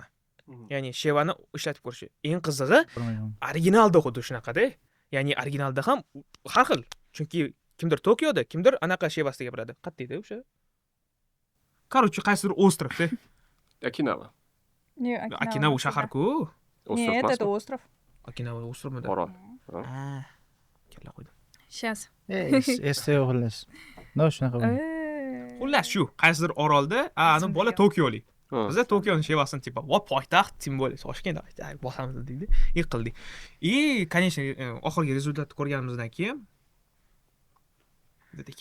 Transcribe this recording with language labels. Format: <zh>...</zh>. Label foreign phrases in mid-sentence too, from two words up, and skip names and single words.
<uz>Ya'ni shevani ishlatib ko'rish. Eng qizig'i originalda xuddi shunaqada. Ya'ni originalda ham har xil. Chunki kimdir Tokioda, kimdir anaqa shevasida gapiradi. Qattaydi o'sha. Короче, qaysidir ostrovda. Okinawa. Okinawa shahar-ku.</uz> <ru>Нет, это остров.</ru> <uz>Okinawa ostrovmidi? Orol. Kalla qo'ydim.</uz> <ru>Сейчас.</ru> <uz>Esda yo'q xullas. Shunaqa bo'ldi. Xullas shu, qaysidir orolda, ani bola Tokiolik. Bizda Tokioning shevasini tipa, va poytaxt, tim bo'lsa Toshkent bosamiz deydi. Qildik. Конечно, oxirgi rezultatni ko'rganimizdan keyin dedik.</uz>